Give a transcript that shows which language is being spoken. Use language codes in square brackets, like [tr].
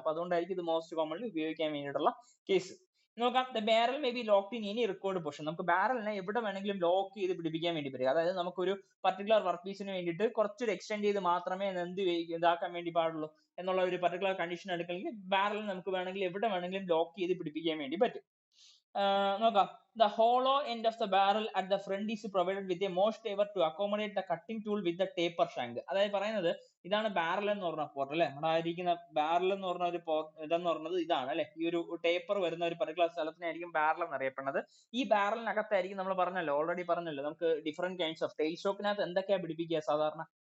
[ml] അപ്പൊ അതുകൊണ്ടായിരിക്കും ഇത് മോസ്റ്റ് കോമൺലി ഉപയോഗിക്കാൻ വേണ്ടിയിട്ടുള്ള കേസ്. നോക്കാം, [en] The barrel may be locked in any record position. [ml] നമുക്ക് ബാരലിനെ എവിടെ വേണമെങ്കിലും ലോക്ക് ചെയ്ത് പിടിപ്പിക്കാൻ വേണ്ടി പറ്റും. അതായത് നമുക്കൊരു പർട്ടിക്കുലർ വർക്ക് പീസിന് വേണ്ടിയിട്ട് കുറച്ചൊരു എക്സ്റ്റെൻഡ് ചെയ്ത് മാത്രമേ ഇതാക്കാൻ വേണ്ടി പാടുള്ളൂ എന്നുള്ള ഒരു പർട്ടിക്കുലർ കണ്ടീഷൻ എടുക്കണമെങ്കിൽ ബാരൽ നമുക്ക് വേണമെങ്കിൽ എവിടെ വേണമെങ്കിലും ലോക്ക് ചെയ്ത് പിടിപ്പിക്കാൻ വേണ്ടി പറ്റും. നോക്കാം, [en] the hollow end of the barrel at the front is provided with a most taper to accommodate the cutting tool with the taper shank. [ml] അതായത് പറയുന്നത് ഇതാണ് ബാരൽ എന്ന് പറഞ്ഞ പോർട്ട് അല്ലെ. നമ്മുടെ ആയിരിക്കുന്ന ബാരൽ എന്ന് പറഞ്ഞ ഒരു ഇതെന്ന് പറയുന്നത് ഇതാണ് അല്ലെ. ഈ ഒരു ടേപ്പർ വരുന്ന ഒരു പർട്ടിക്കുലർ സ്ഥലത്തിനായിരിക്കും ബാരൽ എന്ന് അറിയപ്പെടുന്നത്. ഈ ബാരലിനകത്തായിരിക്കും നമ്മൾ പറഞ്ഞല്ലോ, ഓൾറെഡി പറഞ്ഞല്ലോ, നമുക്ക് ഡിഫറെന്റ് കൈൻഡ്സ് ഓഫ് ടെയിൽ സ്റ്റോക്കിനകത്ത് എന്തൊക്കെയാ പിടിപ്പിക്കുക സാധാരണ?